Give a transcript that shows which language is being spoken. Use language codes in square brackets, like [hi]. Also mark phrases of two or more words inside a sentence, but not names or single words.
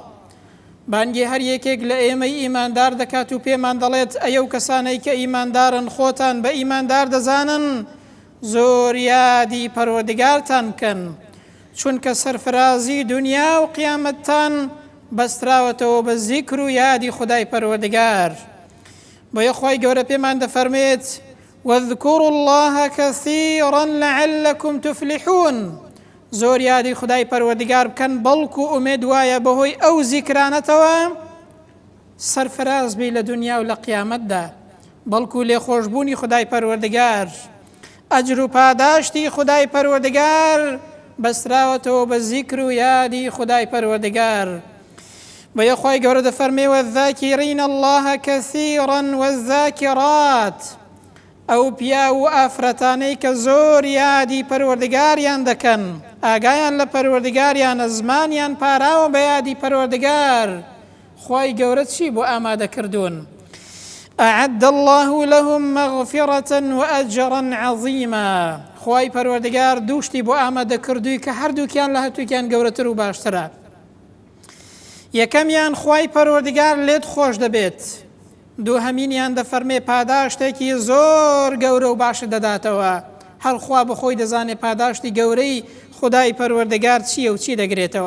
[ckb] بانگی هەر یەکێک لە ئێمەی ئیماندار دەکات و پێمان دەڵێت ئەو کەسانەی کە ئیماندارن خۆتان بە ئیماندار دەزانن زۆر یادی پەروەردیگارتان بکەن، چونکە سەرفرازی دنیا و قیامەتتان بەستراوەتەوە بە زیکر و یادی خودای پەروەردیگار. بۆیە خوای گەورە پێمان دەفەرمێت: [ar] واذكروا الله كثيرا لعلكم تفلحون. [ckb] زۆر یادی خودای پەروەردیگار بکەن، بەڵکو ئومێد وایە بەهۆی ئەو زیکرانەتەوە سەرفراز بی لە دنیا و لە قیامەتدا، بەڵکو لێخۆشبوونی خودای پەروەردیگار، ئەجر و پاداشتی خودای پەروەردیگار بەستراوەتەوە بە زیکر و یادی خودای پەروەردیگار. بۆیە خوای گەورە دەفەرمێ: [ar] والذاکرین الله كثيرا والذاکرات. [ckb] ئەو پیا و ئافرەتانەی کە زۆر یادی پەروەردیگاریان دەکەن، ئاگایان لە پەروەردیگاریانە، زمانیان پاراوە بە یادی پەروەردیگار، خوای گەورە چی بۆ ئامادەکردوون؟ [ar] ئەعەدە الله لهم مەغفرة وأجرا عظیما. [ckb] خوای پەروەردیگار دووشتی بۆ ئامادەکردووی کە هەردووکیان لە هەردووکیان گەورەتر و باشترە. یەکەمیان خوای پەروەردیگار لێت خۆش دەبێت، دووهەمینیان دەفەرمێ پاداشتێکی زۆر گەورە و باش دەداتەوە. هەرخوا بەخۆی دەزانێ پاداشتی گەورەی خودای پەروەردیگار چییە و چی دەگرێتەوە.